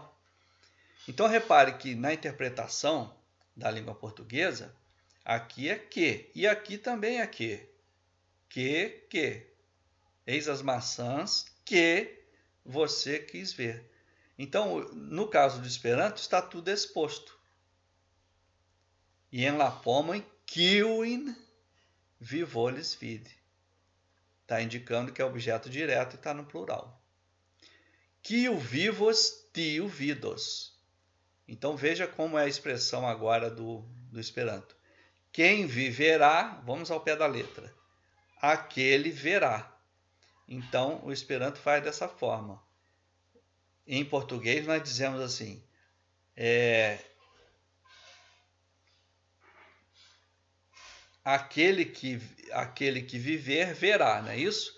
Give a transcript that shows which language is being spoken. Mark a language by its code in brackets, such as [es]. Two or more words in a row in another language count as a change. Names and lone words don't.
[pt] Então, repare que na interpretação da língua portuguesa, aqui é que, e aqui também é que. Que. Eis as maçãs que você quis ver. Então, no caso do Esperanto, está tudo exposto. [eo] E en la pomoi kiuin vi volis vidi. [pt] Está indicando que é objeto direto e está no plural. [eo] Kiu vivos tiu vidos. [pt] Então, veja como é a expressão agora do Esperanto. Quem viverá, vamos ao pé da letra, aquele verá. Então, o Esperanto faz dessa forma. Em português, nós dizemos assim, aquele que viver, verá, não é isso?